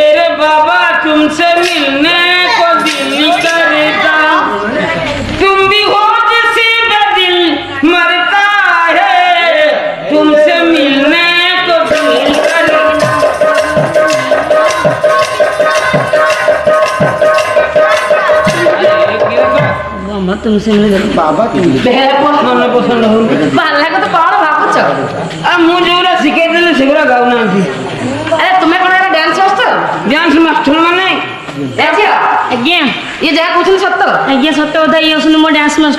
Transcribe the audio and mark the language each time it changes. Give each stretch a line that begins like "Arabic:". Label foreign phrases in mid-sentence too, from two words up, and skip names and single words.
Hindi: रे बाबा तुमसे मिलने को दिल करता तुम भी हो जिसे दिल मरता है तुमसे मिलने को दिल करता तुमसे मिले
Odia: ବେହେରା ପୁଅ ମନ ପସନ୍ଦ ହଉନି ବାହାରିଲା କଥା କଣ ଭାବୁଛ ମୁଁ ଯୋଉଟା ଶିଖେଇଥିଲି ସେଗୁଡ଼ା ଗାଉନାହାନ୍ତି ଆରେ ତୁମେ କଣ ଏରା
English: dance master dance master ମାନେ
Odia: ଏ ଝିଅ ଆଜ୍ଞା ଇଏ ଯାହା କହୁଛନ୍ତି ସତ ଆଜ୍ଞା ସତ କଥା ଇଏ ହଉଛନ୍ତି ମୋ
English: dance master